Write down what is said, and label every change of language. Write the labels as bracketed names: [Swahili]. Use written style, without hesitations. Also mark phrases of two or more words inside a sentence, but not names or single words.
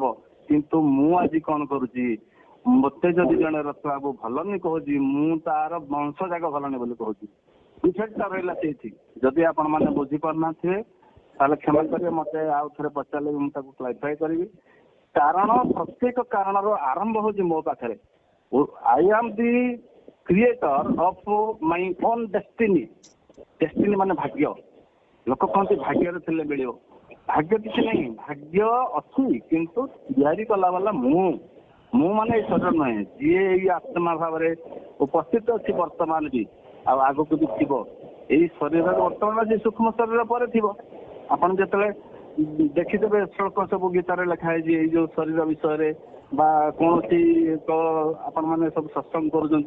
[Odia] କିନ୍ତୁ ମୁଁ ଆଜି କଣ କରୁଛି, ମତେ ଯଦି ଜଣେ ରଥବାବୁ ଭଲନି କହୁଛି, ମୁଁ ତାର ବଂଶ ଯାକ ଭଲନି ବୋଲି କହୁଛି। ଇଫେକ୍ଟଟା ରହିଲା ସେଇଠି। ଯଦି ଆପଣ ମାନେ ବୁଝିପାରୁନଥିବେ ତାହେଲେ କ୍ଷମା କରିବେ, ମତେ ଆଉ ଥରେ ପଚାରିଲେ ମୁଁ ତାକୁ କ୍ଲାରିଫାଏ କରିବି। କାରଣ ପ୍ରତ୍ୟେକ କାରଣର ଆରମ୍ଭ ହଉଛି ମୋ ପାଖରେ। [English] I am the creator of my own destiny. [Odia] ଡେଷ୍ଟିନି ମାନେ ଭାଗ୍ୟ। ଲୋକ କହନ୍ତି ଭାଗ୍ୟରେ ଥିଲେ ମିଳିବ, ଭାଗ୍ୟ କିଛି ନାହିଁ। ଭାଗ୍ୟ ଅଛି କିନ୍ତୁ ତିଆରି କଲା ବାଲା ମୁଁ ମାନେ ଏଇ ଶରୀର ନୁହେଁ, ଯିଏ ଏଇ ଆତ୍ମା ଭାବରେ ଉପସ୍ଥିତ ଅଛି ବର୍ତ୍ତମାନ ବି ଆଉ ଆଗକୁ ବି ଥିବ। ଏଇ ଶରୀରରେ ବର୍ତ୍ତମାନ ଯେ ସୂକ୍ଷ୍ମ ଶରୀର ପରେ ଥିବ। ଆପଣ ଯେତେବେଳେ ଦେଖିଦେବେ ଶ୍ଳୋକ ସବୁ ଗୀତାରେ ଲେଖା ହେଇଛି ଏଇ ଯୋଉ ଶରୀର ବିଷୟରେ, ବା କୌଣସି ଆପଣ ମାନେ ସବୁ ସତ୍ସଙ୍ଗ କରୁଛନ୍ତି।